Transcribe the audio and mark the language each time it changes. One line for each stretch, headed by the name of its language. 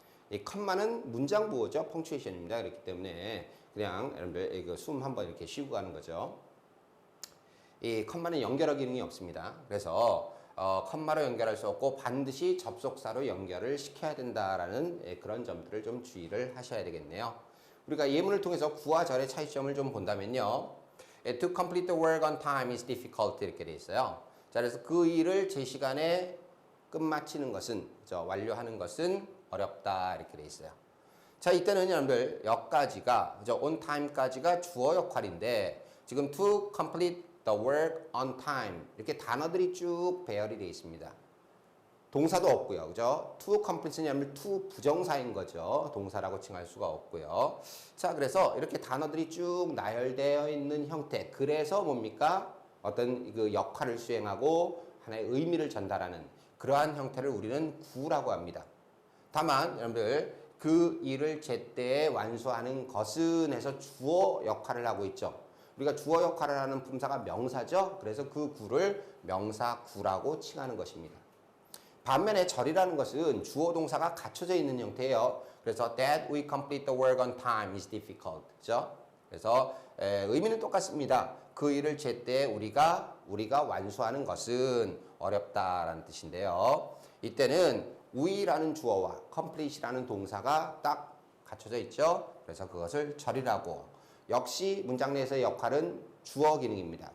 Korean: 이 컴마는 문장 부호죠. 펑츄에이션입니다. 그렇기 때문에 그냥 여러분들 이거 숨 한번 이렇게 쉬고 가는 거죠. 이 컴마는 연결어 기능이 없습니다. 그래서 컴마로 연결할 수 없고 반드시 접속사로 연결을 시켜야 된다라는 그런 점들을 좀 주의를 하셔야 되겠네요. 우리가 예문을 통해서 구와 절의 차이점을 좀 본다면요.
English: To complete the work on time is difficult
Korean: 이렇게 돼 있어요. 자, 그래서 그 일을 제 시간에 끝마치는 것은, 완료하는 것은 어렵다 이렇게 돼 있어요. 자, 이때는 여러분들 여기까지가, on time까지가 주어 역할인데 지금
English: to complete the work on time
Korean: 이렇게 단어들이 쭉 배열이 되어 있습니다. 동사도 없고요. 그죠? to complete는 여러분 to 부정사인 거죠. 동사라고 칭할 수가 없고요. 자, 그래서 이렇게 단어들이 쭉 나열되어 있는 형태. 그래서 뭡니까? 어떤 그 역할을 수행하고 하나의 의미를 전달하는 그러한 형태를 우리는 구라고 합니다. 다만 여러분들 그 일을 제때에 완수하는 것은 해서 주어 역할을 하고 있죠. 우리가 주어 역할을 하는 품사가 명사죠. 그래서 그 구를 명사구라고 칭하는 것입니다. 반면에 절이라는 것은 주어 동사가 갖춰져 있는 형태예요. 그래서
English: that we complete the work on time is difficult.
Korean: 그죠? 그래서 의미는 똑같습니다. 그 일을 제때 우리가 완수하는 것은 어렵다라는 뜻인데요. 이때는 we라는 주어와 complete이라는 동사가 딱 갖춰져 있죠. 그래서 그것을 절이라고. 역시 문장 내에서의 역할은 주어 기능입니다.